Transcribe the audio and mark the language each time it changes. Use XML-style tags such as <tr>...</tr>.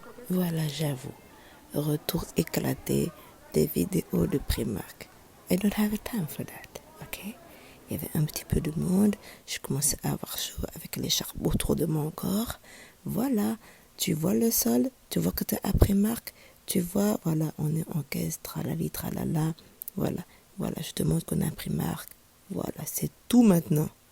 <fr>Voilà, j'avoue. Retour éclaté des vidéos de Primark.</fr> <en>I don't have time for that, ok?</en> <fr>Il y avait un petit peu de monde. Je commençais à avoir chaud avec l'écharpe autour de mon corps. Voilà, tu vois le sol, tu vois que tu es à Primark. Tu vois, voilà, on est en caisse, tralali, tralala. Voilà, voilà, je te montre qu'on est à Primark. Voilà, c'est tout maintenant.</fr>